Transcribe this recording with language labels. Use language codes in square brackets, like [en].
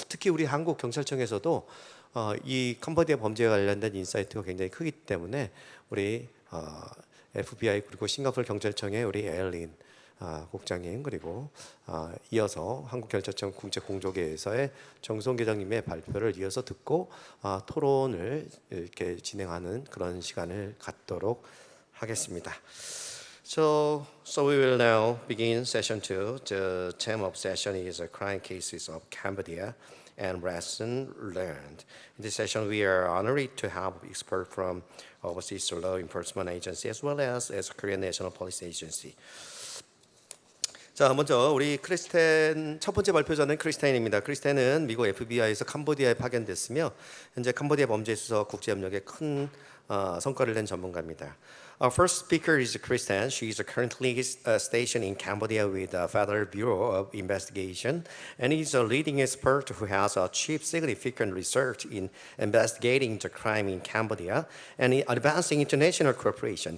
[ko] 특히 우리 한국 경찰청에서도 이 캄보디아 범죄에 관련된 인사이트가 굉장히 크기 때문에 우리 FBI 그리고 싱가포르 경찰청의 우리 에일린 국장님 그리고 이어서 한국경찰청 국제공조계에서의 정성 계장님의 발표를 이어서 듣고 토론을 이렇게 진행하는 그런 시간을 갖도록 하겠습니다. [en] So we will now begin session 2. The theme of session is crime cases of Cambodia and lessons learned. In this session, we are honored to have experts from overseas law enforcement agency as well as Korean National Police Agency. [ko] 자, 먼저 우리 크리스텐 첫 번째 발표자는 크리스텐입니다. 크리스텐은 미국 FBI에서 캄보디아에 파견됐으며 현재 캄보디아 범죄 수사 국제 협력에 큰 성과를 낸 전문가입니다. [en] Our first speaker is Kristen. She is currently stationed in Cambodia with the Federal Bureau of Investigation and is a leading expert who has achieved significant research in investigating the crime in Cambodia and in advancing international cooperation.